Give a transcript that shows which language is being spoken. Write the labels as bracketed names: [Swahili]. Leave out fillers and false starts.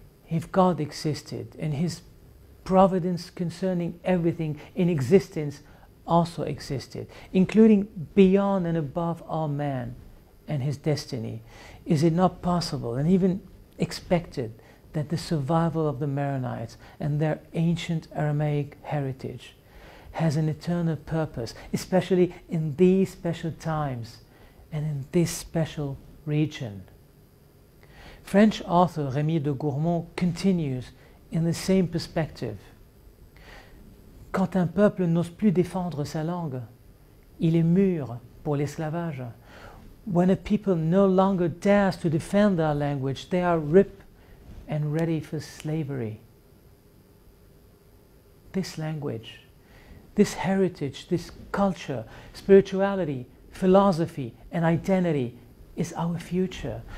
[English] If God existed and His providence concerning everything in existence also existed, including beyond and above all man and his destiny, is it not possible and even expected that the survival of the Maronites and their ancient Aramaic heritage has an eternal purpose, especially in these special times and in this special region? French author Rémy de Gourmont continues in the same perspective. [French] Quand un peuple n'ose plus défendre sa langue, il est mûr pour l'esclavage. [English] When a people no longer dares to defend their language, they are ripe and ready for slavery. This language, this heritage, this culture, spirituality, philosophy, and identity is our future.